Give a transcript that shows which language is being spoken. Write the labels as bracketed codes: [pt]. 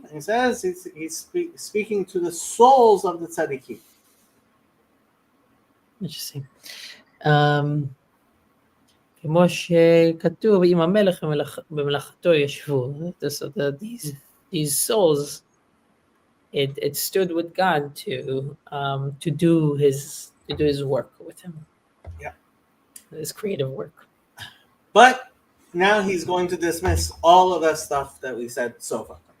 [en] And he says he's speaking to the souls of the tzaddikim. Interesting. [he] כמו שכתוב, אם המלך במלאכתו ישבו. [en] So these souls, it stood with God to do his work with him. Yeah. His creative work. But now he's going to dismiss all of that stuff that we said so far.